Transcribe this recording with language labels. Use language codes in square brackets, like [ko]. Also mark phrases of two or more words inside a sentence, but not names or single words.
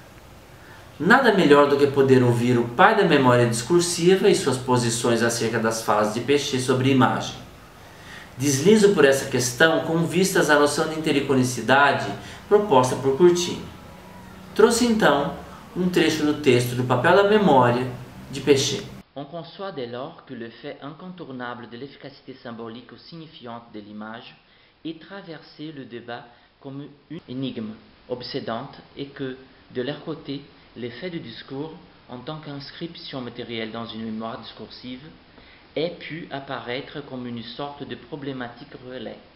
[pt] Nada melhor do que poder ouvir o pai da memória discursiva e suas posições acerca das falas de Péchet sobre imagem. Deslizo por essa questão com vistas à noção de intericonicidade proposta por Courtine. Trouxe então trecho do texto do Papel da Memória de Péchet. [fr] On conçoit dès lors que le fait incontournable de l'efficacité symbolique ou signifiante de l'image est traversé le débat comme une énigme obsédante et que, de leur côté, l'effet du discours, en tant qu'inscription matérielle dans une mémoire discursive, ait pu apparaître comme une sorte de problématique relais.